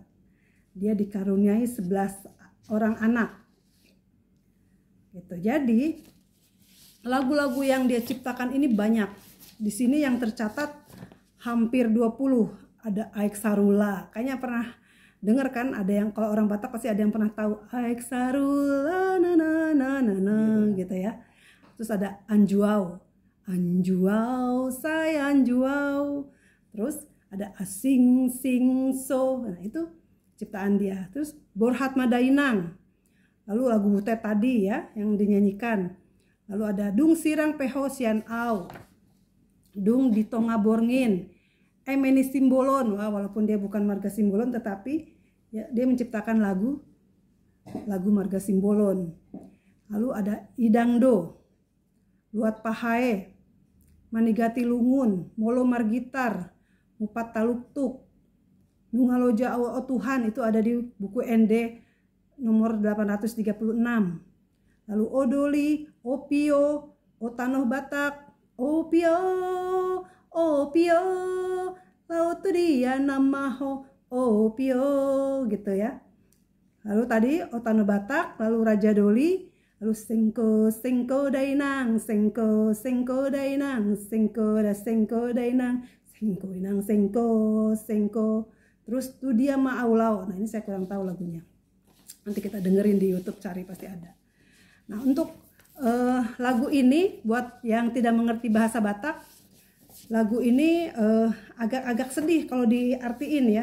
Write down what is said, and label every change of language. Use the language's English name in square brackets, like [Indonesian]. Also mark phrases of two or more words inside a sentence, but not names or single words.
[Indonesian] Dia dikaruniai 11 orang anak. Gitu. Jadi lagu-lagu yang dia ciptakan ini banyak. Di sini yang tercatat hampir 20. Ada Aek Sarula. Kayaknya pernah dengar kan? Ada yang, kalau orang Batak pasti ada yang pernah tahu Aek Sarula na na na na na gitu ya. Terus ada Anjuau. Anjuau saya Anjuau. Terus ada Asing Sing So. Nah, itu ciptaan dia. Terus Borhat Madainang. Lalu lagu Butet tadi ya yang dinyanyikan. Lalu ada Dung Sirang Peho Sian Au, Dung di Tonga Borngin, Emeni Simbolon. Wah, walaupun dia bukan marga Simbolon, tetapi ya, dia menciptakan lagu marga Simbolon. Lalu ada Idangdo, Luat Pahae, Manigati Lungun, Molo Margitar, Mupat Taluktuk, Nungaloja O Tuhan, itu ada di buku ND nomor 836. Lalu Odoli, Opio, Otanoh Batak, Opio, Opio, laut dia namaho, Opio, gitu ya. Lalu tadi Otanoh Batak, lalu Raja Doli, lalu Sengko, Sengko Dainang, Sengko, Sengko Dainang, Sengko da Sengko Dainang, Sengko Inang, Sengko, Sengko. Terus Tu Dia Ma'aulau. Nah, ini saya kurang tahu lagunya. Nanti kita dengerin di YouTube, cari pasti ada. Nah, untuk lagu ini buat yang tidak mengerti bahasa Batak, lagu ini agak-agak sedih kalau diartiin ya.